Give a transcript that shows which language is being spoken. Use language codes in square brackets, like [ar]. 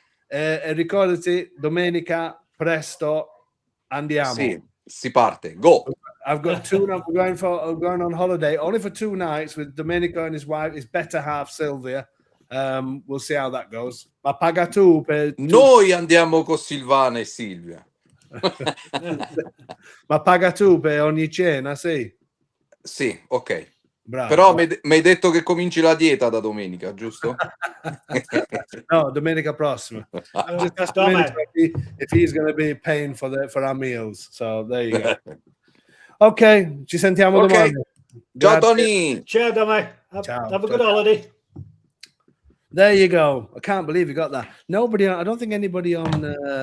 [it] E ricordati, domenica presto andiamo. Sì, si parte. Go. [en] I've got 2 nights. We're going on holiday only for 2 nights with Domenico and his wife, his better half Sylvia. We'll see how that goes. [it] Ma paga tu per Noi andiamo con Silvana e Silvia. Ma paga tu per ogni cena, sì? Sì, ok. Bravo. Però mi hai detto che cominci la dieta da domenica, giusto? No, domenica prossima. [en] Just ask Domenico if he's going to be paying for our meals. So there you go. Ok, [it] ci sentiamo domani. Ciao Tony. [en] Ciao Domenico. Have a good holiday. There you go. I can't believe you got that. Nobody. I don't think anybody on.